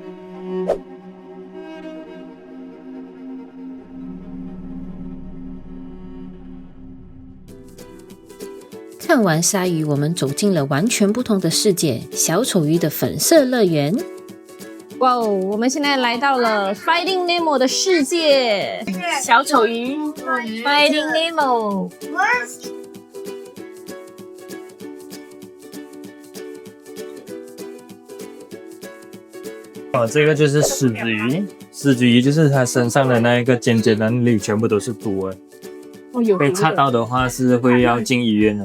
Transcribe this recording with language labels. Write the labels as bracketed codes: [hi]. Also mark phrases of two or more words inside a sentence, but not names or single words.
[zh] 看完鯊魚，我們走進了完全不同的世界——小丑魚的粉色樂園。哇哦，我們現在來到了 Finding Nemo 的世界，小丑魚 Finding Nemo。这個就是獅子魚，獅子魚就是它身上的那一個尖尖的那裡全部都是毒的，被插到的話是會要進醫院的。